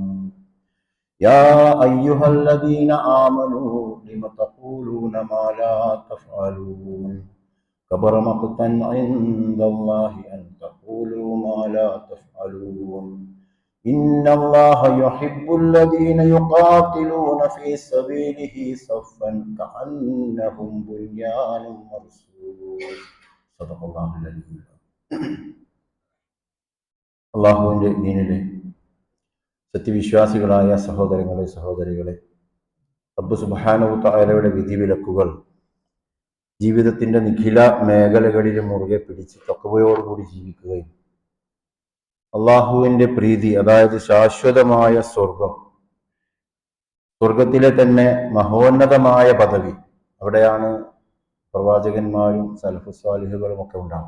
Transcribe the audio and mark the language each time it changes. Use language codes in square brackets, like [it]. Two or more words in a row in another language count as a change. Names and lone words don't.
[ar] يا أيها الذين آمنوا لم تقولون ما لا تفعلون كبر مقتا عند الله أن تقولوا ما لا تفعلون. إن الله يحب الذين يقاتلون في سبيله صفا كأنهم بنيان مرصوص. صدق الله العظيم. [ml] അള്ളാഹുവിൻ്റെ ദീനിലെ സത്യവിശ്വാസികളായ സഹോദരങ്ങളെ സഹോദരികളെ, റബ്ബ് സുബ്ഹാനഹു തആലയുടെ വിധിവിലക്കുകൾ ജീവിതത്തിൻ്റെ നിഖില മേഖലകളിലും മുറുകെ പിടിച്ച് തഖ്വയോടുകൂടി ജീവിക്കുകയും അള്ളാഹുവിൻ്റെ പ്രീതി, അതായത് ശാശ്വതമായ സ്വർഗത്തിലെ തന്നെ മഹോന്നതമായ പദവി, അവിടെയാണ് പ്രവാചകന്മാരും സലഫുസ് സാലിഹുകളും ഒക്കെ ഉണ്ടാകും.